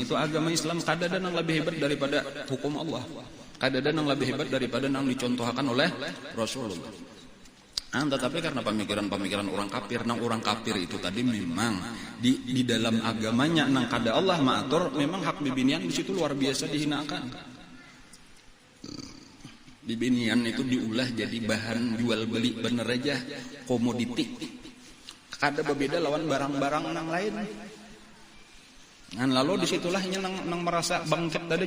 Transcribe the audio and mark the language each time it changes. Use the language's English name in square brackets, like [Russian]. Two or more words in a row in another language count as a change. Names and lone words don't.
[Indonesian] Itu agama Islam kadang yang lebih hebat daripada hukum Allah, kadang yang lebih hebat daripada yang dicontohkan oleh Rasulullah. Tetapi karena pemikiran orang kafir itu tadi memang di dalam agamanya [Banjar] nang kada Allah maatur, [Indonesian] memang hak bibinian di situ luar biasa dihinakan. [Banjar] Bibinian itu diulah jadi bahan jual beli bener aja, komoditi. Kada berbeda lawan barang-barang nang lain. Lalu disitulah nang merasa bangkit tadi.